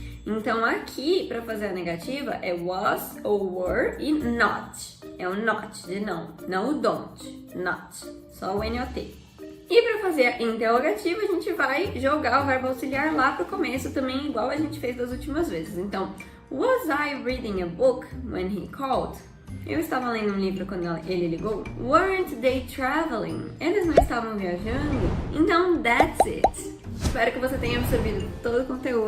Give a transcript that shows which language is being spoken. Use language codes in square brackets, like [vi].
[pt] Então aqui, para fazer a negativa, é was ou were e not. É o not de não. Não o don't. Not. Só o NOT. E para fazer a interrogativa, a gente vai jogar o verbo auxiliar lá pro começo também, igual a gente fez das últimas vezes. [en] Então, was I reading a book when he called? [pt] Eu estava lendo um livro quando ele ligou. [en] Weren't they traveling? [pt] Eles não estavam viajando? Então, [en] that's it. [pt] Espero que você tenha absorvido todo o conteúdo. Se tiver dúvidas, pode deixar aqui embaixo nos comentários que eu vou ficar muito feliz de responder.